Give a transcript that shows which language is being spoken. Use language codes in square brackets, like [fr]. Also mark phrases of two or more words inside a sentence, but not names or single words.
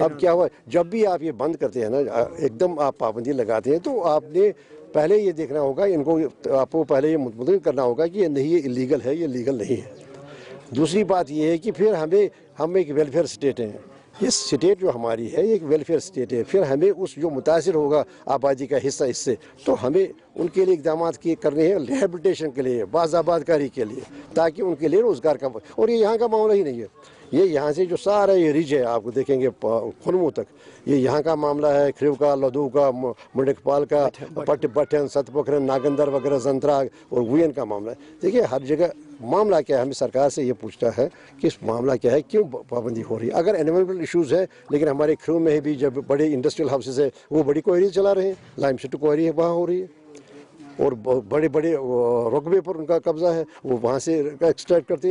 [ur] اب کیا ہوا، جب بھی آپ یہ بند کرتے ہیں نا، ایک دم آپ پابندی لگاتے ہیں، تو آپ نے پہلے یہ دیکھنا ہوگا، ان کو آپ کو پہلے یہ مطمئن کرنا ہوگا کہ یہ نہیں، یہ الیگل ہے، یہ لیگل نہیں ہے. دوسری بات یہ ہے کہ پھر ہم ایک [en] welfare state [ur] ہیں، یہ سٹیٹ جو ہماری ہے ایک [en] welfare state [ur] ہے، پھر ہمیں اس جو متاثر ہوگا آبادی کا حصہ اس سے، تو ہمیں ان کے لیے اقدامات کرنے ہیں ریہیبلیٹیشن کے لیے, باز آباد کاری کے لیے, تاکہ ان کے لیے روزگار کا. اور یہ یہاں کا معاملہ ہی نہیں ہے, یہ یہاں سے جو سارا یہ ریج ہے آپ کو دیکھیں گے خنمو تک, یہ یہاں کا معاملہ ہے. کھریو کا, لدو کا, منڈک پال کا, بٹھن, ست پکھرن, ناگندر وغیرہ, زنتراگ اور وین کا معاملہ ہے. دیکھیے ہر جگہ معاملہ کیا ہے, ہمیں سرکار سے یہ پوچھنا ہے کہ اس معاملہ کیا ہے, کیوں پابندی ہو رہی ہے. اگر [en] environmental issues [ur] ہے, لیکن ہمارے کھریو میں بھی جب بڑے [en] industrial houses [ur] ہے وہ بڑی کوئریز چلا رہے ہیں, [en] lime stone quarry [ur] ہے وہاں ہو رہی ہے, اور بڑے بڑے رقبے پر ان کا قبضہ ہے, وہ وہاں سے ایکسٹریکٹ کرتے ہیں.